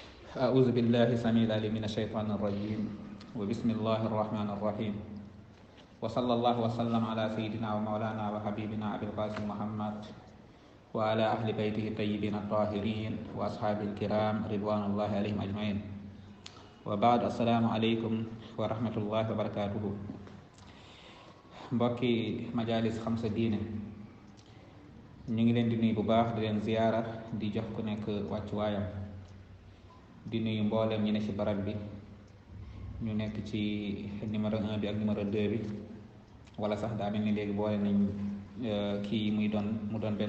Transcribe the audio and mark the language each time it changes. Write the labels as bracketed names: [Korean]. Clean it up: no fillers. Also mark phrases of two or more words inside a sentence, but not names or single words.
[Arabic] أعوذ بالله السميع العليم من الشيطان الرجيم وبسم الله الرحمن الرحيم وصلى الله وسلم على سيدنا ومولانا وحبيبنا أبي القاسم محمد وعلى أهل بيته الطيبين الطاهرين وأصحابه الكرام رضوان الله عليهم أجمعين وبعد السلام عليكم ورحمة الله وبركاته [Wolof] mbokki majalis xamsa diine ñu ngi leen di nuyu bu baax di leen ziyaara di jox ku nekk wàccuwaayam di nuyu mboolem ñi ne ci barab bi ñu nekk ci numéro 1 bi ak numéro 2 bi wala sax daa mel ni léegi boole nañ kii mu doon benn